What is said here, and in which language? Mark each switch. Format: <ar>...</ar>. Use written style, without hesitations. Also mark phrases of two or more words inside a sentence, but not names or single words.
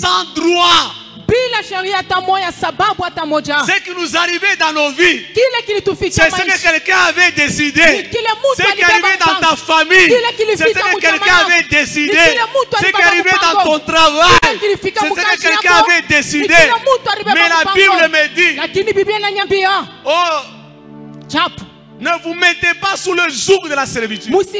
<fr>Sans droit.</fr> <sw>Bila sheria hata moja, sababu hata moja.</sw> <fr>Ce qui nous arrivait dans nos vies, c'est ce que quelqu'un avait décidé. Ce qui arrivait dans ta famille, c'est ce que quelqu'un avait décidé. Ce qui arrivait dans ton travail, c'est ce que quelqu'un avait décidé. Mais la Bible me dit, oh, ne vous mettez pas sous le joug de la servitude.</fr>